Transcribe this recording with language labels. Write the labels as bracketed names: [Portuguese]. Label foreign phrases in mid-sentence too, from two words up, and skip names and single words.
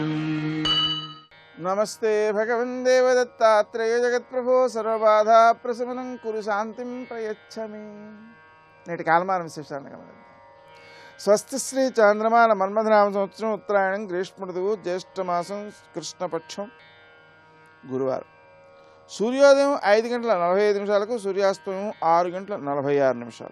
[Sanskrit] नमस्ते भगवन् देवदत्तात्रेय जगत्प्रभो सर्वबाधा प्रशमनं कुरु शान्तिं प्रयच्छ मे। [Telugu] నేటి కాలమాన విశేషాలను గమనిద్దాం. స్వస్తి శ్రీ చాంద్రమాన మన్మథనామ సంవత్సరం ఉత్తరాయణం గ్రీష్మ ఋతువు జ్యేష్ఠమాసం కృష్ణపక్షం గురువారం. సూర్యోదయం 5:45 సూర్యాస్తమయం 6:46.